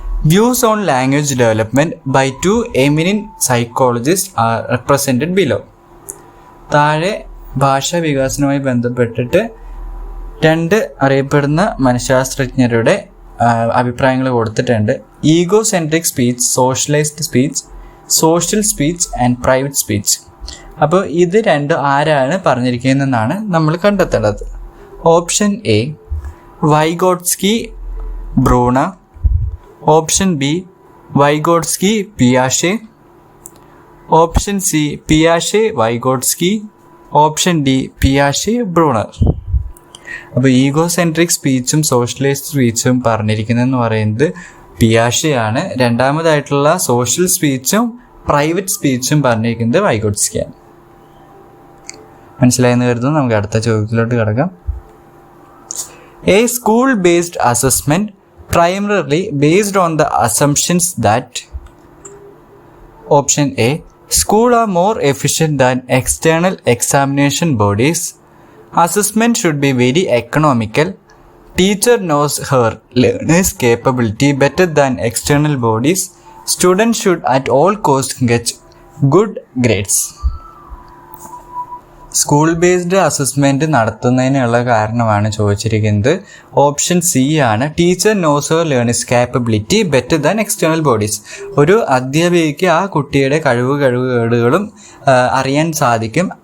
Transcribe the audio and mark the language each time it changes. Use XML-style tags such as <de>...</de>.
<en>Views on language development by 2 eminent psychologists are represented below.</en> <ml>താഴെ ഭാഷാ വികാസവുമായി ബന്ധപ്പെട്ടിട്ട് 2 അറിയപ്പെടുന്ന മനഃശാസ്ത്രജ്ഞരുടെ അഭിപ്രായങ്ങൾ കൊടുത്തിട്ടുണ്ട്.</ml> <en>Egocentric speech, socialised speech, social speech and private speech.</en> <ml>അപ്പോൾ ഇത് 2 ആരാണ് പറഞ്ഞിരിക്കുന്നതെന്നാണ് നമ്മൾ കണ്ടെത്തേണ്ടത്. Option A Vygotsky ബ്രൂണ, option B Vygotsky പിയാഷെ, option C പിയാഷെ Vygotsky, option D പിയാഷെ Bruner. അപ്പോൾ ഈഗോ സെൻട്രിക് സ്പീച്ചും സോഷ്യലൈസ്ഡ് സ്പീച്ചും പറഞ്ഞിരിക്കുന്നതെന്ന് പറയുന്നത് പിയാഷെയാണ്. രണ്ടാമതായിട്ടുള്ള സോഷ്യൽ സ്പീച്ചും പ്രൈവറ്റ് സ്പീച്ചും പറഞ്ഞിരിക്കുന്നത് വൈഗോട്സ്കിയാണ്. മനസ്സിലായെന്ന് കരുതുന്നു. നമുക്ക് അടുത്ത ചോദ്യത്തിലോട്ട് കിടക്കാം.</ml> <en>A school based assessment primarily based on the assumptions that option A school are more efficient than external examination bodies, assessment should be very economical, teacher knows her learners capability better than external bodies, students should at all costs get good grades.</en> <ml>School based assessment നടത്തുന്നതിനുള്ള കാരണമാണ് ചോദിച്ചിരിക്കുന്നത്.</ml> <en>Option C ആണ്, teacher knows her learners capability better than external bodies.</en> <ml>ഒരു അധ്യാപികയ്ക്ക് ആ കുട്ടിയുടെ കഴിവുകേടുകളും അറിയാൻ സാധിക്കും.</ml>